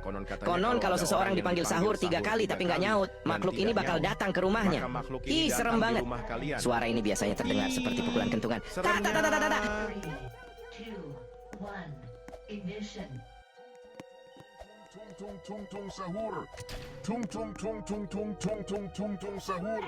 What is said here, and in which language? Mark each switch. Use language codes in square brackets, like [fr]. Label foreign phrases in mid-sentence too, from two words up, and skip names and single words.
[id] Konon kalau seseorang dipanggil sahur 3 kali tapi nggak nyaut, makhluk ini bakal datang ke rumahnya. Ih, serem banget. Suara ini biasanya terdengar seperti pukulan kentungan. Tak, tak, tak, tak, tak, tak. 3, 2, 1, ignition. Tung tung tung tung sahur. Tung tung tung tung tung tung tung tung tung sahur.